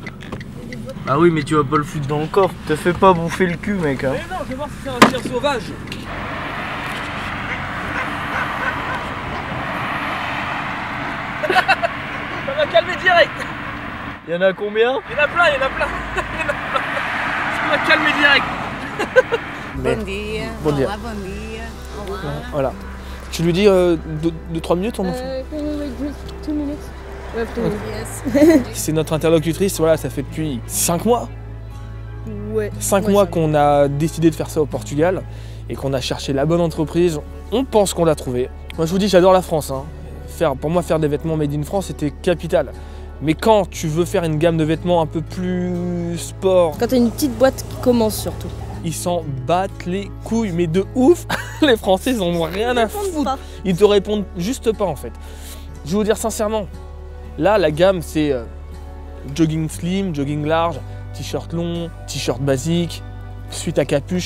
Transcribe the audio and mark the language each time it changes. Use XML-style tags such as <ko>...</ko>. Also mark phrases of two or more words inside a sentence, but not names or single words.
<fr>Ah oui mais tu vas pas le foutre dans le corps, te fais pas bouffer le cul mec hein. Mais non, je vais voir si c'est un chien sauvage. Ça m'a calmé direct. Il y en a combien? Il y en a plein. Ça m'a calmé direct.</fr> <pt>Bom dia. Bon dia. Olá, bom dia. Olá.</pt> <fr>Voilà. Tu lui dis 2-3 minutes ton enfant?</fr> <en>Can we wait just 2 minutes? We have 2 minutes. Yes.</en> <fr>C'est notre interlocutrice, voilà, ça fait depuis 5 mois. Ouais. 5 Ouais, mois ça qu'on a décidé de faire ça au Portugal et qu'on a cherché la bonne entreprise. On pense qu'on l'a trouvée. Moi je vous dis, j'adore la France. Hein. Pour moi, faire des vêtements</fr> <en>made in France,</en> <fr>c'était capital. Mais quand tu veux faire une gamme de vêtements un peu plus sport, Quand t'as une petite boîte qui commence surtout. ils s'en battent les couilles, mais de ouf. Les Français, ils en ont rien à foutre. Pas. Ils te répondent juste pas en fait. Je vais vous dire sincèrement, là la gamme c'est jogging slim, jogging large, t-shirt long, t-shirt basique, suite à capuche.</fr>